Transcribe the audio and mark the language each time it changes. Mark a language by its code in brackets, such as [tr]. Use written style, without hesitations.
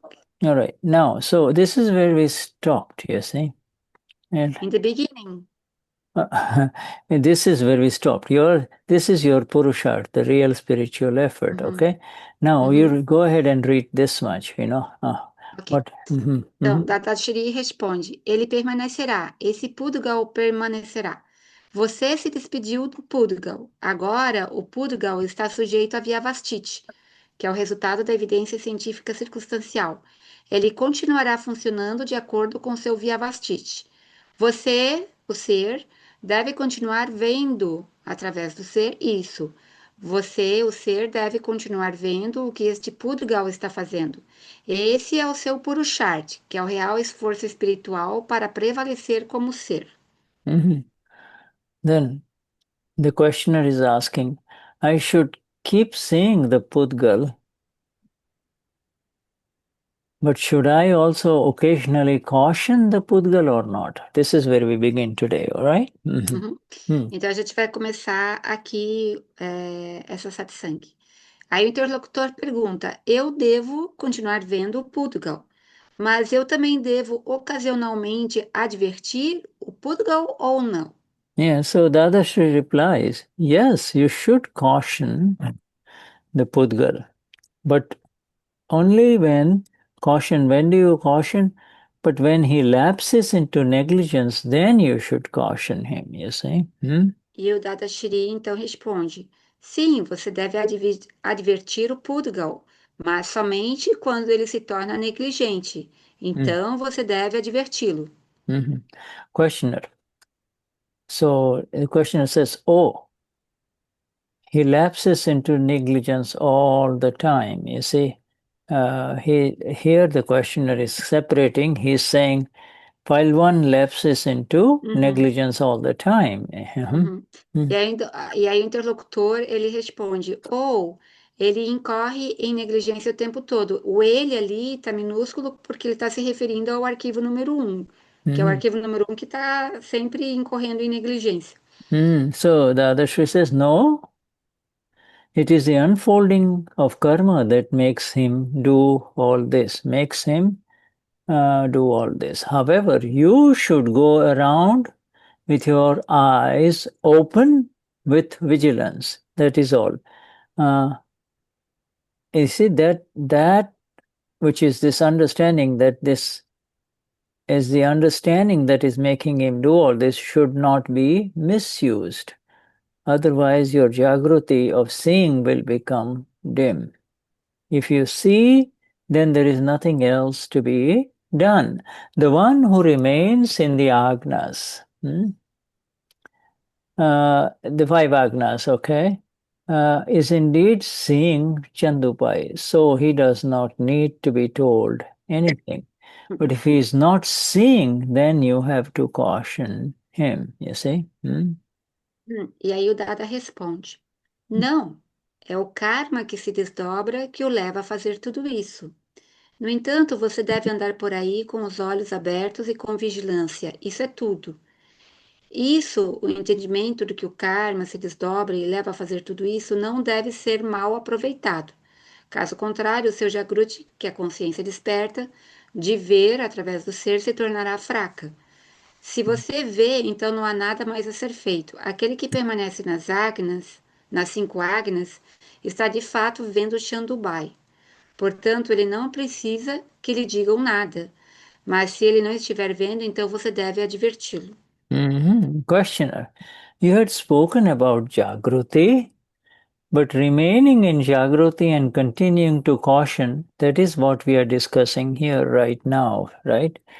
[en] okay. All right. Now, so this is where we stopped, you see. And In the beginning. and this is where we stopped. This is your Purushart, the real spiritual effort, Uhum, okay? Now uhum, you go ahead and read this much, ok. what? [pt] Então, Dadashri responde: ele permanecerá, esse Pudgal permanecerá. Você se despediu do Pudgal. Agora, o Pudgal está sujeito a Vyavastiti, que é o resultado da evidência científica circunstancial. Ele continuará funcionando de acordo com seu Vyavastiti. Você, o ser, deve continuar vendo através do ser isso. Você, o ser, deve continuar vendo o que este Pudgal está fazendo. Esse é o seu Purushart, que é o real esforço espiritual para prevalecer como ser. [en] Then the questioner is asking, I should keep seeing the Pudgal, but should I also occasionally caution the Pudgal or not? This is where we begin today, all right? Uhum. Mm. [pt] Então a gente vai começar aqui essa satsang. Aí o interlocutor pergunta: eu devo continuar vendo o Pudgal, mas eu também devo ocasionalmente advertir o Pudgal ou não? [en] Yeah, so Dadashri replies, yes, you should caution the Pudgal, but only when caution, when do you caution? But when he lapses into negligence, then you should caution him, you see. [pt] E o Dadashri então responde: sim, você deve advertir o Pudgal, mas somente quando ele se torna negligente. Então você deve adverti-lo. [en] Questioner. So the questioner says, oh, he lapses into negligence all the time, you see. Here the questioner is separating, he's saying, file 1 lapses into negligence all the time. [pt] E aí o interlocutor, ele responde, ou ele incorre em negligência o tempo todo. O ele ali está minúsculo porque ele está se referindo ao arquivo número 1, que é o arquivo número 1 que está sempre incorrendo em negligência. [en] So the other Shri says, no, it is the unfolding of karma that makes him do all this, makes him do all this. However, you should go around with your eyes open with vigilance. That is all. You see, that which is this understanding, that this is the understanding that is making him do all this, should not be misused. Otherwise, your Jagruti of seeing will become dim. If you see, then there is nothing else to be done. The one who remains in the agnas, the 5 agnas, okay, is indeed seeing Chandupai. So he does not need to be told anything. But if he is not seeing, then you have to caution him, you see. [pt] E aí o Dada responde: não, é o karma que se desdobra que o leva a fazer tudo isso. No entanto, você deve andar por aí com os olhos abertos e com vigilância. Isso é tudo. Isso, o entendimento de que o karma se desdobra e leva a fazer tudo isso, não deve ser mal aproveitado. Caso contrário, o seu Jagruti, que é a consciência desperta, de ver através do ser, se tornará fraca. Se você vê, então não há nada mais a ser feito. Aquele que permanece nas agnas, nas 5 agnas, está de fato vendo o Chandubai. Portanto, ele não precisa que lhe digam nada. Mas se ele não estiver vendo, então você deve adverti-lo. [en] Questioner, you had spoken about Jagruti, but remaining in Jagruti and continuing to caution, that is what we are discussing here right now, right?